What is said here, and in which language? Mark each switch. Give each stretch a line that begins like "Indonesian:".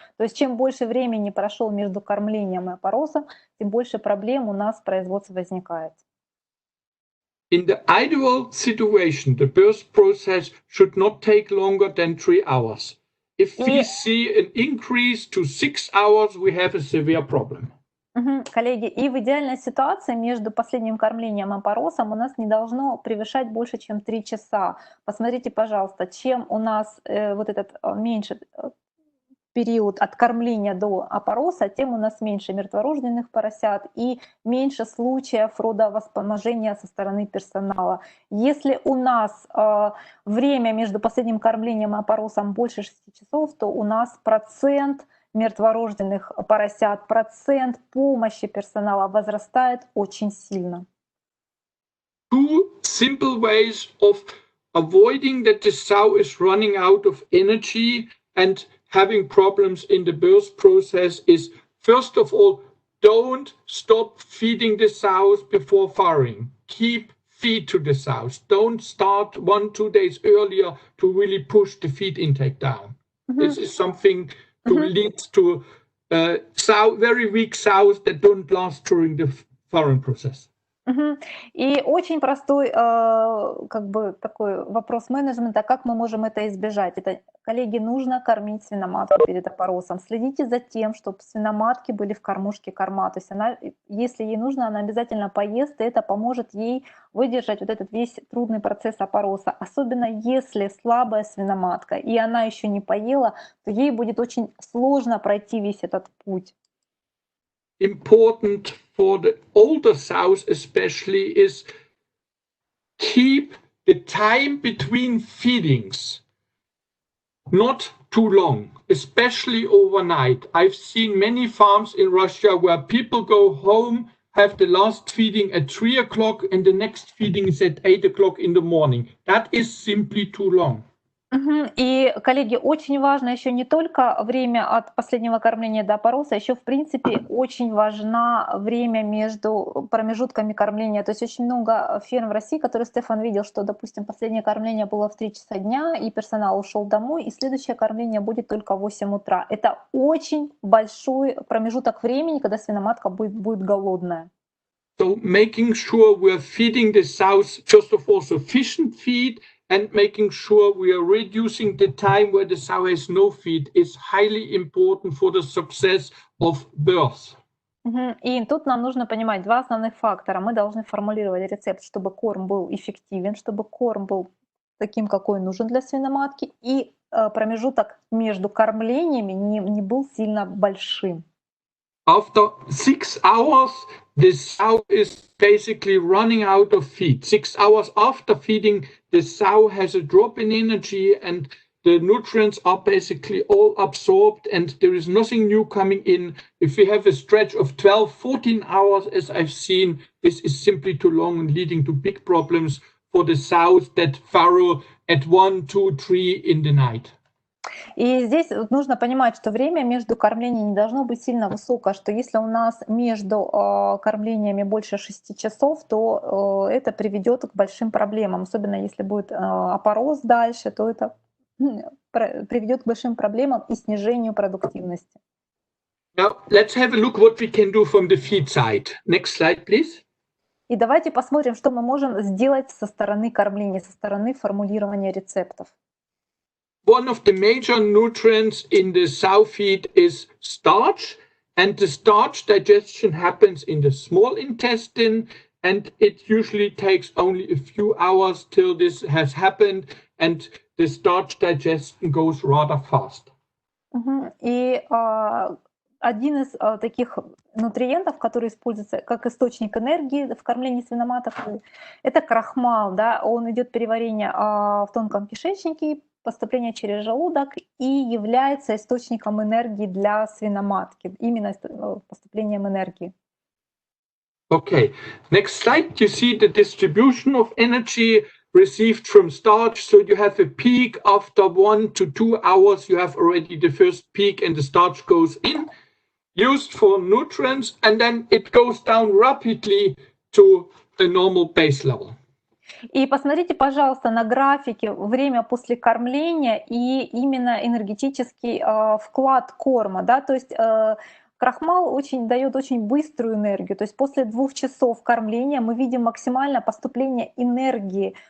Russian: То есть чем больше времени прошло между кормлением и опоросом, тем больше проблем у нас в производстве возникает.
English: In the ideal situation, the birth process should not take longer than 3 hours. If we see an increase to 6 hours, we have a severe problem.
Russian: Коллеги, и в идеальной ситуации между последним кормлением и опоросом у нас не должно превышать больше, чем 3 часа. Посмотрите, пожалуйста, чем у нас вот этот меньше период от кормления до опороса, тем у нас меньше мертворожденных поросят и меньше случаев родовоспоможения со стороны персонала. Если у нас время между последним кормлением и опоросом больше 6 часов, то у нас процент мертворожденных поросят, процент помощи персонала возрастает очень сильно.
English: Two simple ways of avoiding that the sow is running out of energy and having problems in the birth process is, first of all, don't stop feeding the sows before farrowing. Keep feed to the sows. Don't start 1-2 days earlier to really push the feed intake down. This is something to lead to very weak sows that don't last during the farrowing process.
Russian: И очень простой такой вопрос менеджмента, как мы можем это избежать. Это, коллеги, нужно кормить свиноматку перед опоросом. Следите за тем, чтобы свиноматки были в кормушке корма. То есть она, если ей нужно, она обязательно поест, и это поможет ей выдержать вот этот весь трудный процесс опороса. Особенно если слабая свиноматка, и она еще не поела, то ей будет очень сложно пройти весь этот путь.
English: important for the older sows especially is keep the time between feedings not too long, especially overnight. I've seen many farms in Russia where people go home, have the last feeding at 3 o'clock and the next feeding is at 8 o'clock in the morning. That is simply too long.
Russian: И, коллеги, очень важно еще не только время от последнего кормления до опороса, еще, в принципе, очень важно время между промежутками кормления. То есть очень много ферм в России, которые Стефан видел, что, допустим, последнее кормление было в 3 часа дня, и персонал ушел домой, и следующее кормление будет только в 8 утра. Это очень большой промежуток времени, когда свиноматка будет голодная.
English: So making sure we're feeding the sows, first of all, sufficient feed, and making sure we are reducing the time where the sow has no feed is highly important for the success of birth.
Russian: И тут нам нужно понимать два основных фактора. Мы должны формулировать рецепт, чтобы корм был эффективен, чтобы корм был таким, какой нужен для свиноматки, и промежуток между кормлениями не был сильно большим.
English: After 6 hours, the sow is basically running out of feed. 6 hours after feeding, the sow has a drop in energy and the nutrients are basically all absorbed and there is nothing new coming in. If we have a stretch of 12, 14 hours, as I've seen, this is simply too long and leading to big problems for the sows that farrow at 1, 2, 3 in the night.
Russian: И здесь нужно понимать, что время между кормлениями не должно быть сильно высокое, что если у нас между кормлениями больше 6 часов, то это приведет к большим проблемам. Особенно если будет опорос дальше, то это приведет к большим проблемам и снижению продуктивности.
English: Now, let's have a look what we can do from the feed side. Next slide, please.
Russian: И давайте посмотрим, что мы можем сделать со стороны кормления, со стороны формулирования рецептов.
English: One of the major nutrients in the sow feed is starch, and the starch digestion happens in the small intestine, and it usually takes only a few hours till this has happened, and the starch digestion goes rather fast.
Russian: И один из таких нутриентов, который используется как источник энергии в кормлении свиноматок, это крахмал. Да? Он идет переварение в тонком кишечнике, поступление через желудок и является источником энергии для свиноматки, именно поступлением энергии.
English: Okay, next slide. You see the distribution of energy received from starch. So you have a peak after 1 to 2 hours. You have already the first peak and the starch goes in, used for nutrients, and then it goes down rapidly to the normal base level.
Russian: И посмотрите, пожалуйста, на графике время после кормления и именно энергетический вклад корма. Да? То есть крахмал дает очень быструю энергию. То есть после 2 часов кормления мы видим максимальное поступление энергии.